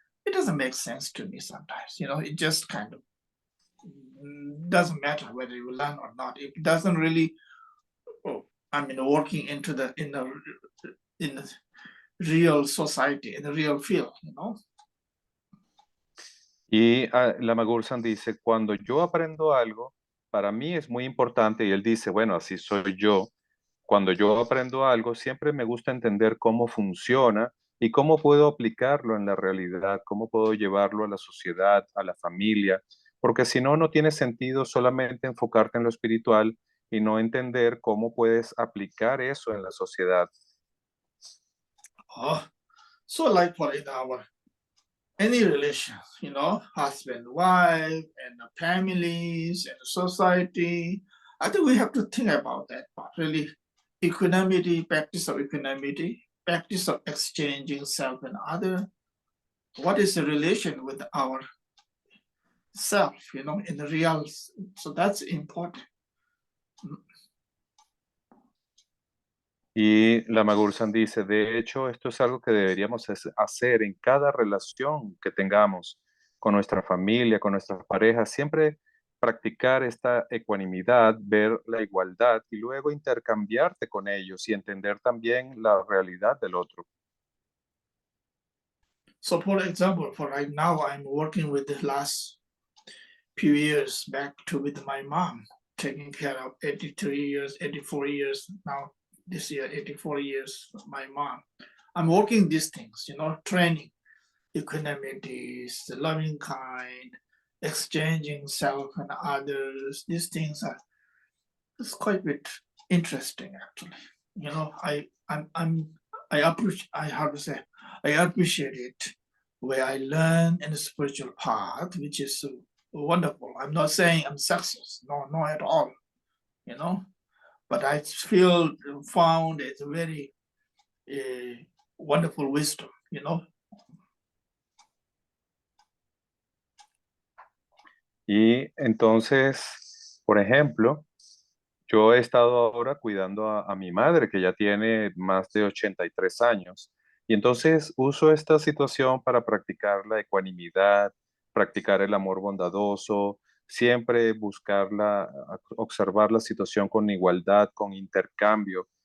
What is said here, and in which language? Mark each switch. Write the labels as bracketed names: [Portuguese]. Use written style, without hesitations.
[English] It doesn't make sense to me sometimes, it just kind of doesn't matter whether you learn or not. It doesn't really, working in the real society, in the real field, [Spanish] Y Lama Gursan dice, cuando yo aprendo algo, para mí es muy importante, y él dice, bueno, así soy yo. Cuando yo aprendo algo, siempre me gusta entender cómo funciona y cómo puedo aplicarlo en la realidad, cómo puedo llevarlo a la sociedad, a la familia, porque si no, no tiene sentido solamente enfocarte en lo espiritual y no entender cómo puedes aplicar eso en la sociedad. [English] So like for in our any relation, husband, wife, and the families and society, I think we have to think about that part, really. Equanimity, practice of equanimity, practice of exchanging self and other. What is the relation with our self, in the real? So that's important. [Spanish] Y Lama Gursan dice, de hecho, esto es algo que deberíamos hacer en cada relación que tengamos con nuestra familia, con nuestras parejas, siempre practicar esta ecuanimidad, ver la igualdad y luego intercambiarte con ellos y entender también la realidad del otro. [English] So for example, for right now, I'm working with the last few years back with my mom, taking care of 83 years, 84 years now. This year, 84 years, my mom. I'm working these things, training, equanimity, loving kind, exchanging self and others. These things it's quite a bit interesting, actually. I appreciate. I have to say, I appreciate it where I learn in the spiritual path, which is wonderful. I'm not saying I'm success, no, not at all, but I feel found it's a very wonderful wisdom, [Spanish] Y entonces, por ejemplo, yo he estado ahora cuidando a mi madre, que ya tiene más de 83 años. Y entonces uso esta situación para practicar la ecuanimidad, practicar el amor bondadoso, siempre observar la situación con igualdad, con intercambio.